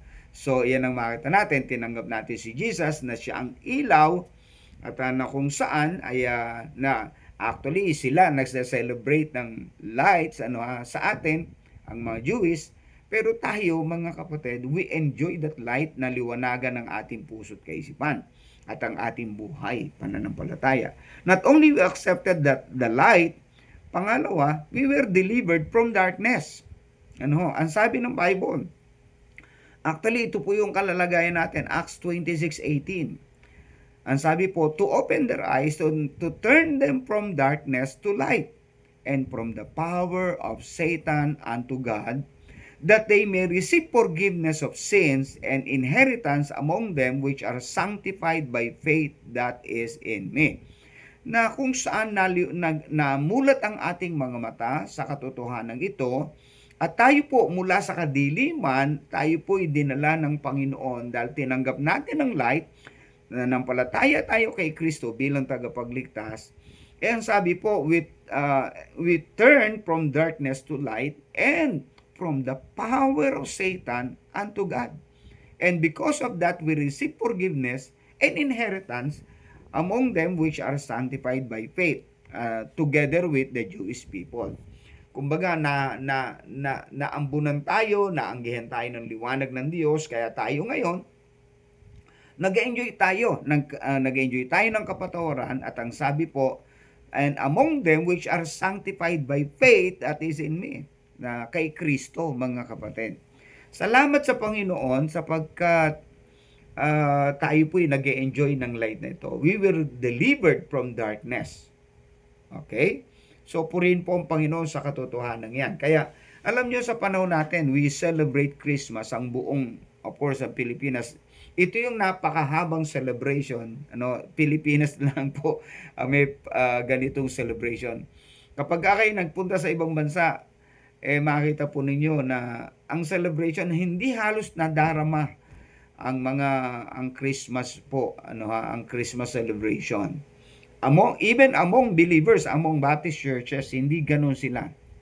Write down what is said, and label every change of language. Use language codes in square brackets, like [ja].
[tl] So, yan ang makita natin, tinanggap natin si Jesus na siya ang ilaw, at na kung saan ay actually sila nagse-celebrate ng lights sa atin, ang mga Jewish, pero tayo mga kapatid, [en] we enjoy that light [tl] na liwanagan ng ating puso't kaisipan at ang ating buhay, pananampalataya. [en] Not only we accepted that the light, [tl] pangalawa, [en] we were delivered from darkness. [tl] Ang sabi ng Bible, actually ito po yung kalalagayan natin, Acts 26:18. Ang sabi po, [en] "To open their eyes, to turn them from darkness to light, and from the power of Satan unto God, that they may receive forgiveness of sins and inheritance among them which are sanctified by faith that is in me." [tl] Na kung saan namulat ang ating mga mata sa katotohanan ito, at tayo po mula sa kadiliman, tayo po dinala ng Panginoon dahil tinanggap natin ang light, nanampalataya tayo kay Kristo bilang tagapagligtas. Ang sabi po, [en] we turn from darkness to light and from the power of Satan unto God. And because of that, we receive forgiveness and inheritance among them which are sanctified by faith, together with the Jewish people. [tl] Kumbaga, naambunan tayo, naanggihan tayo ng liwanag ng Diyos, kaya tayo ngayon, nag-enjoy tayo ng kapatawaran, at ang sabi po, [en] "And among them which are sanctified by faith that is in me," [tl] na kay Kristo, mga kapatid. Salamat sa Panginoon sapagkat tayo po'y nag-enjoy ng light na ito. [en] We were delivered from darkness. Okay? [tl] So, purihin po ang Panginoon sa katotohanan yan. Kaya, alam nyo, sa panahon natin, [en] we celebrate Christmas, [tl] ang buong, of course, sa Pilipinas. Ito yung napakahabang celebration. Pilipinas lang po may ganitong celebration. Kapag kayo nagpunta sa ibang bansa, makita po ninyo na ang celebration hindi halos nadarama ang Christmas po, ang Christmas celebration. [en] Even among believers, among Baptist churches, [tl] hindi ganoon sila.